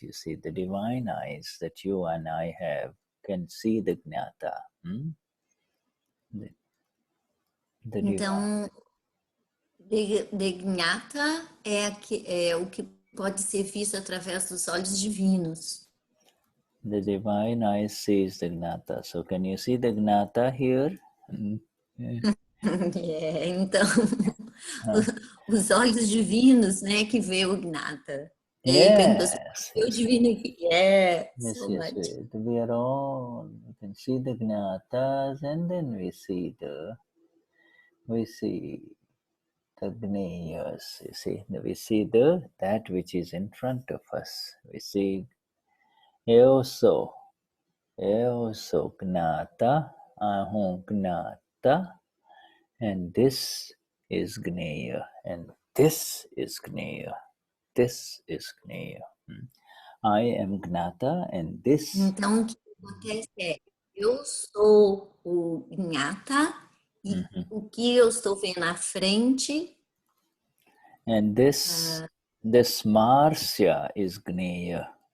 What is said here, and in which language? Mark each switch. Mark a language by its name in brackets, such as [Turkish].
[English] You see, the divine eyes that you and I have can see the Gnata. [Portuguese] Então, the Gnata é o que pode ser visto através dos olhos divinos. [English] The divine eye sees the Gnata. So can you see the Gnata here? [Portuguese] Então, os olhos divinos, né, que vê o Gnata. [English] Yes. [Portuguese] O divino aqui. Yes. [English] We are all, we can see the Gnatas, and then we see the Gneyas. You see, we see that which is in front of us. We see Eoso Gnata, Ahum Gnata, and this is Gneya, and this is Gneya. This is Gneya. I am Gnata, and this. [Portuguese] Então, o que acontece é, eu sou o Gnata, e o que eu estou vendo na frente. [English] And this Marcia is Gneya.